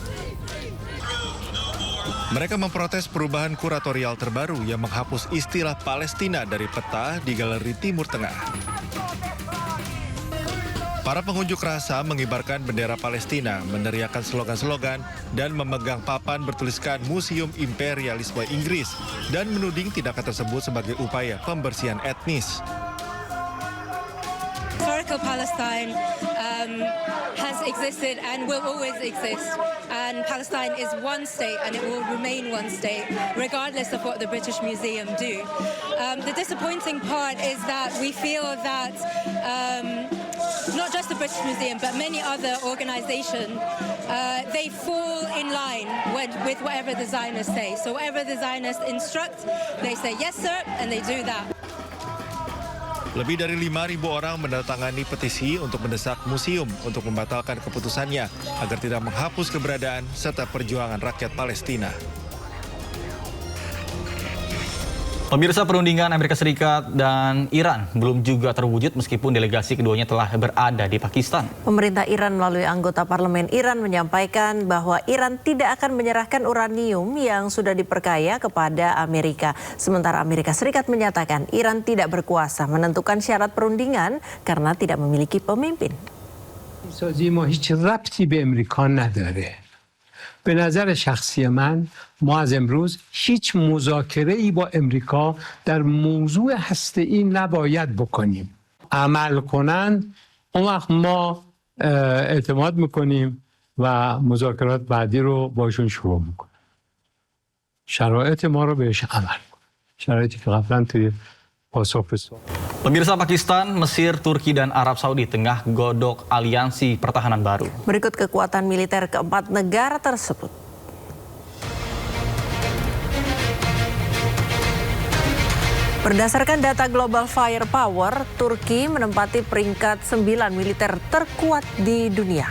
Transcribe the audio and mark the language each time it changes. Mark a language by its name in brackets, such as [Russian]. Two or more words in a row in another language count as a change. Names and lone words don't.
[Indonesian] Mereka memprotes perubahan kuratorial terbaru yang menghapus istilah Palestina dari peta di Galeri Timur Tengah. Para pengunjuk rasa mengibarkan bendera Palestina, meneriakkan slogan-slogan, dan memegang papan bertuliskan Museum Imperialisme Inggris dan menuding tindakan tersebut sebagai upaya pembersihan etnis. [English] Historical Palestine has existed and will always exist, and Palestine is one state and it will remain one state regardless of what the British Museum do. The disappointing part is that we feel that not just the British Museum but many other organisations they fall in line with whatever the Zionists say. So whatever the Zionists instruct, they say yes sir and they do that. [Indonesian] Lebih dari 5.000 orang menandatangani petisi untuk mendesak museum untuk membatalkan keputusannya agar tidak menghapus keberadaan serta perjuangan rakyat Palestina. Pemirsa, perundingan Amerika Serikat dan Iran belum juga terwujud meskipun delegasi keduanya telah berada di Pakistan. Pemerintah Iran melalui anggota parlemen Iran menyampaikan bahwa Iran tidak akan menyerahkan uranium yang sudah diperkaya kepada Amerika. Sementara Amerika Serikat menyatakan Iran tidak berkuasa menentukan syarat perundingan karena tidak memiliki pemimpin. [Persian] به نظر شخصی من ما از امروز هیچ مذاکره‌ای با امریکا در موضوع هسته‌ای نباید بکنیم. عمل کنند اون وقت ما اعتماد میکنیم و مذاکرات بعدی رو باشون شروع میکنیم. شرایط ما رو بهش عمل کنیم. شرایطی که قبلا توی [Indonesian] Pemirsa, Pakistan, Mesir, Turki, dan Arab Saudi tengah godok aliansi pertahanan baru. Berikut kekuatan militer keempat negara tersebut. Berdasarkan data Global Firepower, Turki menempati peringkat 9 militer terkuat di dunia.